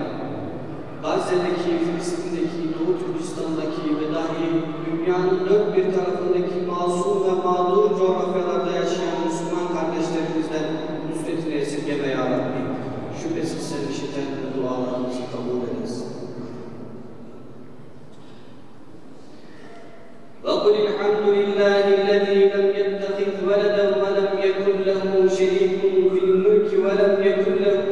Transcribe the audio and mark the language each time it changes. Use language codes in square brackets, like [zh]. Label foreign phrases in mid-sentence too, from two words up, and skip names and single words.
[tr] Gazze'deki, Filistin'deki, Doğu Türkistan'daki ve dahi dünyanın dört bir tarafındaki masum ve mağdur coğrafyalarda yaşayan Müslüman kardeşlerimizden nusretini esirgeme [ar] يا ربي. [tr] Şüphesiz sen işiten ve dualarımızı kabul edesin. [ar] وَقُلِ الْحَمْدُ لِلَّهِ الَّذِي لَمْ يَتَّخِذْ وَلَدًا وَلَمْ يَكُنْ لَهُ شَرِيكٌ فِي الْمُلْكِ وَلَمْ يَكُنْ